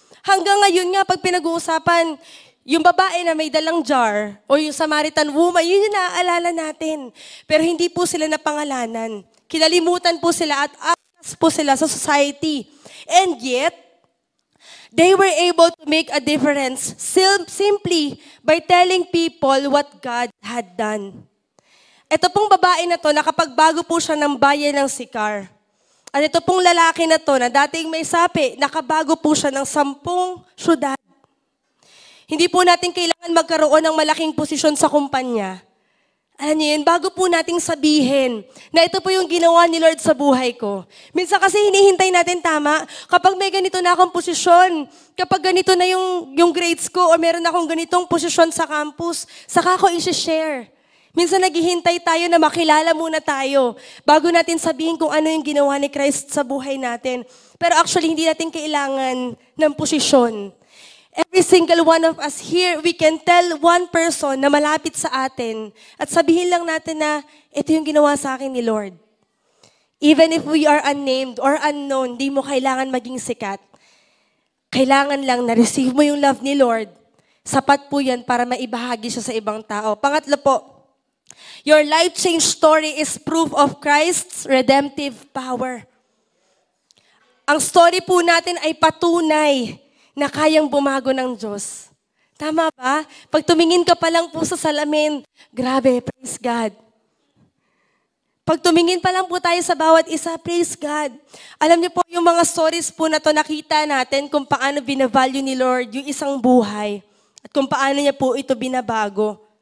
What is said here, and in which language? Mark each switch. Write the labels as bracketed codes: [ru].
[tl] Hanggang ngayon nga, pag pinag-uusapan, yung babae na may dalang jar, o yung Samaritan woman, yun yung naaalala natin. Pero hindi po sila napangalanan. Kinalimutan po sila at outcast po sila sa society. [en] And yet, they were able to make a difference simply by telling people what God had done. [tl] Ito pong babae na to, nakapagbago po siya ng bayan ng Sychar. At ito pong lalaki na to, na dating may sapi, nakabago po siya ng 10 syudad. Hindi po natin kailangan magkaroon ng malaking posisyon sa kumpanya. Alam niyo yun, bago po nating sabihin na ito po yung ginawa ni Lord sa buhay ko. Minsan kasi hinihintay natin tama, kapag may ganito na akong posisyon, kapag ganito na yung grades ko, o meron akong ganitong posisyon sa campus, saka ko i-share. Minsan naghihintay tayo na makilala muna tayo bago natin sabihin kung ano yung ginawa ni Christ sa buhay natin. Pero actually, hindi natin kailangan ng posisyon. [en] Every single one of us here, we can tell one person [tl] na malapit sa atin at sabihin lang natin na ito yung ginawa sa akin ni Lord. [en] Even if we are unnamed or unknown, [tl] di mo kailangan maging sikat. Kailangan lang na receive mo yung love ni Lord. Sapat po yan para maibahagi siya sa ibang tao. Pangatlo po, [en] your life change story is proof of Christ's redemptive power. [tl] Ang story po natin ay patunay na kayang bumago ng Diyos. Tama ba? Pag tumingin ka pa lang po sa salamin, grabe, praise God. Pag tumingin pa lang po tayo sa bawat isa, praise God. Alam niyo po, yung mga stories po na to, nakita natin kung paano binavalue ni Lord yung isang buhay at kung paano niya po ito binabago.